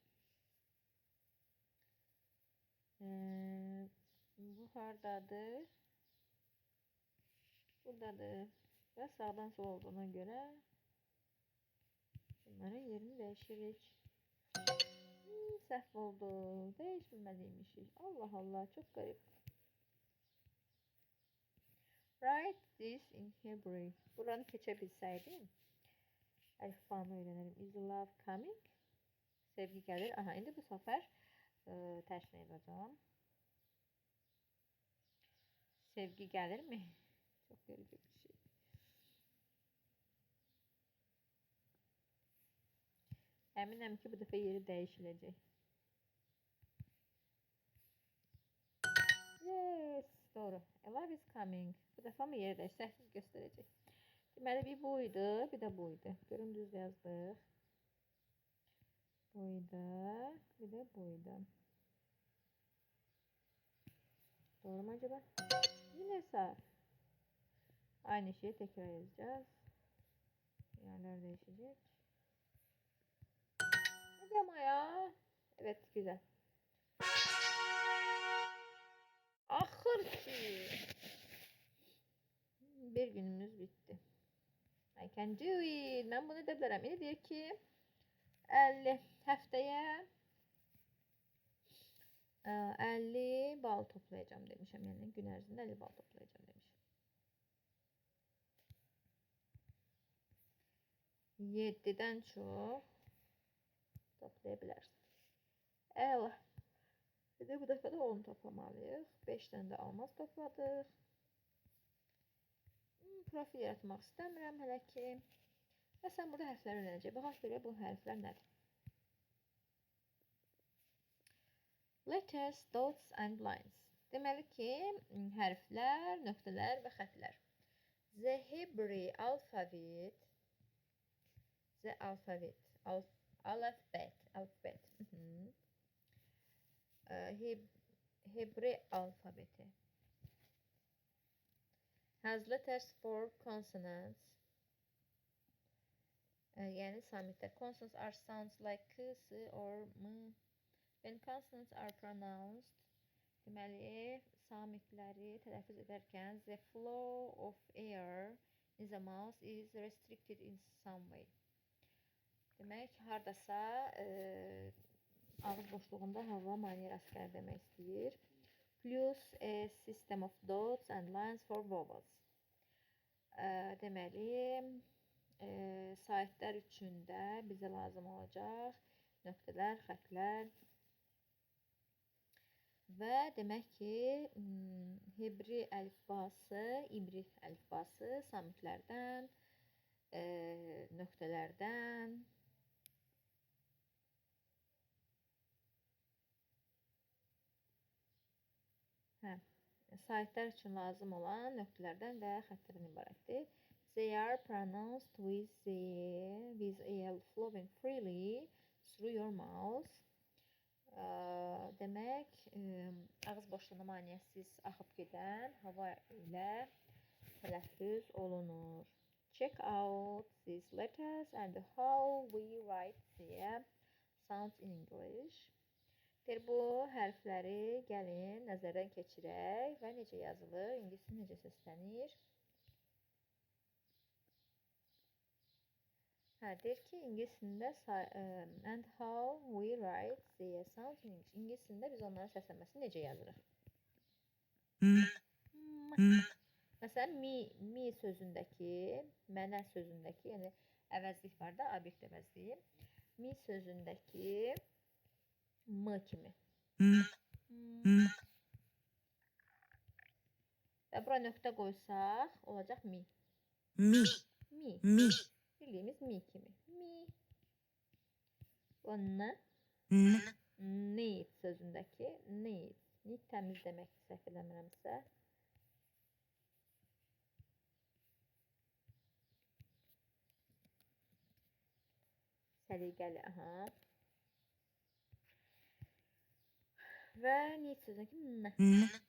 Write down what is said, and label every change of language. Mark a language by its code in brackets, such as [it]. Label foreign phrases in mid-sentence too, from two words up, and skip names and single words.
[az] Bu hardadır? Buradadır. Və sağdan sola olduğuna görə bunların yerini dəyişirik. Səhv oldu. Dəyişməliymişik. Allah Allah, çox qərib. [en] Write this in Hebrew. [az] Buranı keçə bilsəydim, əlifbanı öyrənəlim. [en] Is love coming? [az] Sevgi gəlir. Aha, indi bu səfər tərsinə yazacağım. Sevgi gəlirmi? Çox qəribə bir şey. Əminəm ki, bu dəfə yeri dəyişiləcək. Yes, doğru. [en] A love is coming. [az] Bu dəfə mı yeri dəyişir? Səhvsiz göstərəcək. Deməli, bir bu idi, bir də bu idi. Görün, düz yazdıq. Bu idi, bir də bu idi. [tr] Doğru mu acaba? Yine sağ. Aynı şeyi tekrar yazacağız. Yerler değişecek. Hadi ama ya. Evet, güzel. Ahır ki. Bir günümüz bitti. [en] I can do it. [az] Ben bunu da bilərəm. İndi deyir ki 50 həftəyə 50 bal toplayacağım demişəm. Yəni gün ərzində 50 bal toplayacağım demişəm. 7-dən çox toplaya bilərsən. Əla. Bir də bu dəfə də 10 toplamalıyıq. 5-dən də almaz topladıq. Profil yaratmaq istəmirəm hələ ki. Və sən burada hərflər öyrənəcək. Baxaq görək bu hərflər nədir? [en] Letters, dots and lines. [az] Deməli ki, hərflər, nöqtələr və xətlər. [en] The Hebrew alphabet. The alphabet. Alphabet. Mhm. Hebrew alfabeti has letters for consonants. [az] Yani samitlər. [en] Consonants are sounds like k, s or m. When consonants are pronounced, [az] deməli, samitləri tələffüz edərkən [en] the flow of air in the mouth is restricted in some way. [az] Demək, hardasa ağız boşluğunda hava maneə rast gəlir demək istəyir. [en] Plus a system of dots and lines for vowels. [az] Deməli, saitlər üçün də bizə lazım olacaq nöqtələr, xətlər və demək ki, Hebri əlifbası, İbri əlifbası samitlərdən, nöqtələrdən, saitlər üçün lazım olan nöqtələrdən və xətlərdən ibarətdir. [en] They are pronounced with air flowing freely through your mouth. [az] Demək, ağız boşluğuna maneəsiz axıb gedən hava ilə tələffüz olunur. [en] Check out these letters and how we write their sounds in English. [az] Bu hərfləri gəlin nəzərdən keçirək və necə yazılır, ingiliscə necə səslənir. Deyir ki, ingiliscində [en] and how we write their sounds in English. [az] İngiliscində biz onların səslənməsini necə yazırıq? Məsələn, mi sözündəki, mənə sözündəki, yəni əvəzlik var da, obyekt əvəzliyi. Mi sözündəki m kimi. Və bura nöqtə qoysaq, olacaq mi. Mi. Bildiyimiz mi kimi. Mi. Bu n. Need sözündəki need. Need təmiz demək, səhv eləmirəmsə. Səliqəli, aha. Və need sözündəki n.